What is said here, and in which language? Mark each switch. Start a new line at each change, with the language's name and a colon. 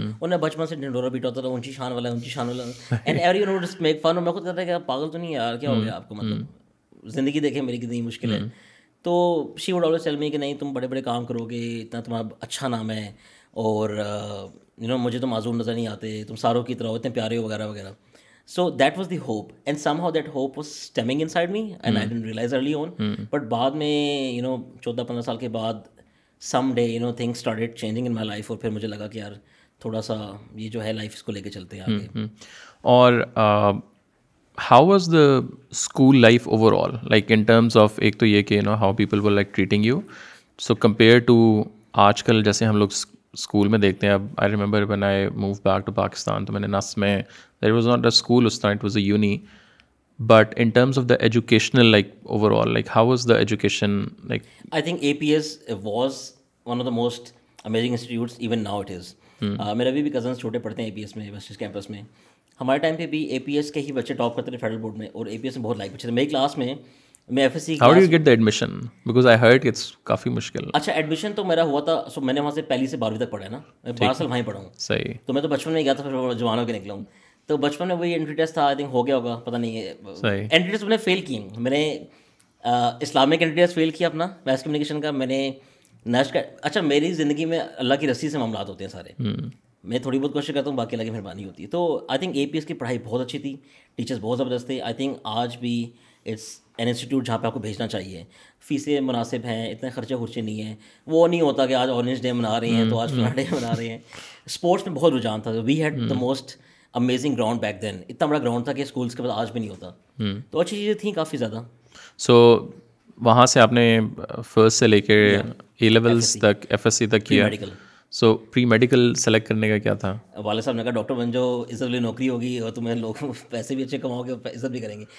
Urdu: انہیں بچپن سے ڈنڈورا بیٹا ہوتا تھا, اونچی شان والا, اونچی شان والا,
English: And everyone would make fun.
Urdu: اور میں خود کہتا ہے کہ آپ پاگل تو نہیں یار, کیا ہو گیا آپ کو, مطلب زندگی دیکھیں میری کتنی مشکل ہے. تو
English: she would always tell me
Urdu: کہ نہیں تم بڑے بڑے کام کرو گے, اتنا تمہارا اچھا نام ہے, اور مجھے تو معذور نظر نہیں آتے, تم ساروں کی طرح اتنے پیارے ہو وغیرہ وغیرہ.
English: So that was the hope, and somehow that hope was stemming inside me, and I didn't realize early on.
Urdu: But بعد میں 14-15 سال کے بعد
English: some day things started changing in my life,
Urdu: اور پھر مجھے لگا کہ یار تھوڑا سا یہ جو ہے لائف اس کو لے کے چلتے ہیں آگے.
English: اور how was the school life overall, like in terms of ایک تو یہ کہ how people were like treating you, so compared to
Urdu: آج کل جیسے ہم لوگ اسکول میں دیکھتے ہیں.
English: اب I remember when I move back to Pakistan, تو میں نے نس میں there was not a school اس time, it was a uni, but in terms of the educational like overall, like how was the education like. I think APS was one of the most amazing institutes, even now it is.
Urdu: میرے ابھی بھی cousins چھوٹے پڑھتے ہیں APS میں, waste campus میں. ہمارے time پہ بھی APS کے ہی بچے ٹاپ کرتے تھے فیڈرل بورڈ میں, اور APS میں بہت لائک بچے تھے. میری کلاس میں FSC
English: How did you get the admission? Because I heard it's
Urdu: کافی مشکل. اچھا ایڈمیشن تو میرا ہوا تھا, سو میں نے وہاں سے پہلی سے 12ویں تک پڑھا ہے نا, میں 12 سال وہیں پڑھا ہوں. صحیح. تو میں تو بچپن میں گیا تھا, پھر جوان ہو کے نکلا ہوں. تو بچپن میں وہی انٹری ٹیسٹ تھا, آئی تھنک ہو گیا ہوگا, پتہ نہیں. انٹری ٹیسٹ میں نے فیل کی, میں نے اسلامک انٹری ٹیسٹ فیل کیا اپنا میس کمیونیکیشن کا. میں نے نیشنل کا, اچھا میری زندگی میں اللہ کی رسی سے معاملات ہوتے ہیں سارے, میں تھوڑی بہت کوشش کرتا ہوں, باقی اللہ کی مہربانی ہوتی ہے. تو آئی تھنک APS کی پڑھائی بہت اچھی تھی, ٹیچرس بہت زبردست تھے. آئی تھنک آج بھی
English: it's an institute
Urdu: جہاں پہ آپ کو بھیجنا چاہیے. فیسیں مناسب ہیں, اتنے خرچے خرچے نہیں ہیں. وہ نہیں ہوتا کہ آج اورنج ڈے منا رہے ہیں تو آج فلاں ڈے منا رہے ہیں. اسپورٹس میں بہت رجحان تھا.
English: We had the most amazing ground back then.
Urdu: اتنا بڑا گراؤنڈ تھا کہ اسکولس کے بعد آج بھی نہیں ہوتا. تو اچھی چیزیں تھیں کافی زیادہ. سو وہاں سے آپ نے فرسٹ سے لے کے A levels تک FSC تک کیا. سو پری میڈیکل سلیکٹ کرنے کا کیا تھا؟ والد صاحب نے کہا ڈاکٹر بن جاؤ, عزت والی نوکری ہوگی اور تمہیں لوگ پیسے بھی اچھے کماؤ گے, عزت بھی کریں گے.